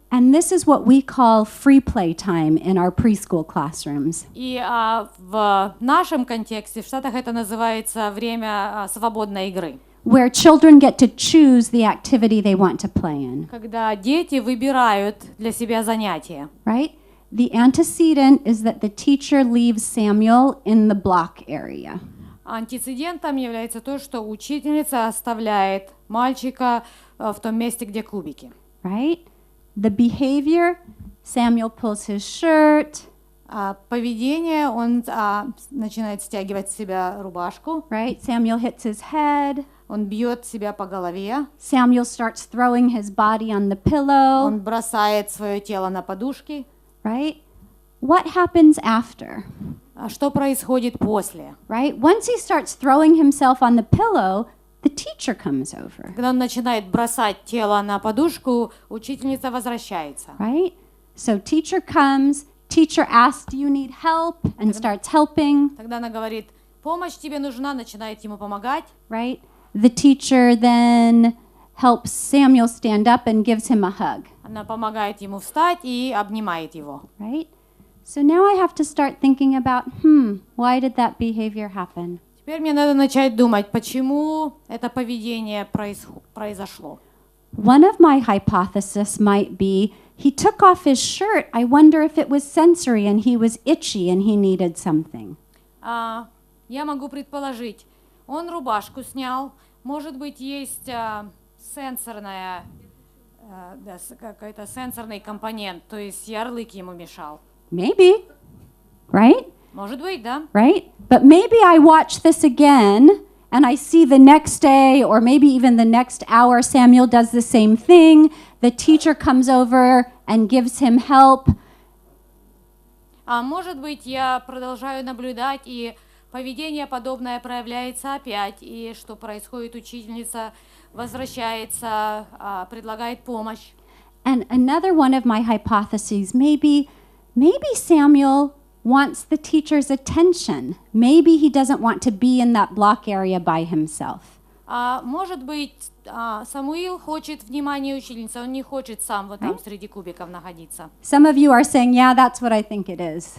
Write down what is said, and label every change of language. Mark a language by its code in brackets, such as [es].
[en] And this is what we call free play time in our preschool classrooms. [ru] И в нашем контексте, в Штатах, это называется время свободной игры. [en] Where children get to choose the activity they want to play in. [ru] Когда дети выбирают для себя занятия. [en] Right? The antecedent is that the teacher leaves Samuel in the block area. [ru] Антецедентом является то, что учительница оставляет мальчика в том месте, где кубики. [en] Right? The behavior, Samuel pulls his shirt. [ru] Поведение, он начинает стягивать с себя рубашку. [en] Right? Samuel hits his head. [ru] Он бьет себя по голове. [en] Samuel starts throwing his body on the pillow. [ru] Он бросает свое тело на подушки. [en] Right? What happens after? [ru] Что происходит после? [en] Right? Once he starts throwing himself on the pillow, the teacher comes over. [ru] Когда он начинает бросать тело на подушку, учительница возвращается. [en] Right? So teacher comes, teacher asks, do you need help? And starts helping. [ru] Тогда она говорит, помощь тебе нужна, начинает ему помогать. [en] Right? The teacher then helps Samuel stand up and gives him a hug. [ru] Она помогает ему встать и обнимает его. [en] Right? So now I have to start thinking about, why did that behavior happen? [ru] Теперь мне надо начать думать, почему это поведение произошло. [en] One of my hypotheses might be, he took off his shirt. I wonder if it was sensory and he was itchy and he needed something. [ru] Я могу предположить, он рубашку снял, может быть, есть сенсорная, какой-то сенсорный компонент, то есть ярлык ему мешал. [en] Maybe, right? [ru] Может быть, да. [en] Right? But maybe I watch this again and I see the next day or maybe even the next hour Samuel does the same thing. The teacher comes over and gives him help. [ru] Может быть, я продолжаю наблюдать, и поведение подобное проявляется опять, и что происходит, учительница возвращается, предлагает помощь. [en] And another one of my hypotheses, maybe Samuel wants the teacher's attention. Maybe he doesn't want to be in that block area by himself. [ru] Может быть, Самуил хочет внимания учительницы, он не хочет сам вот там среди кубиков находиться. [en] Some of you are saying, yeah, that's what I think it is.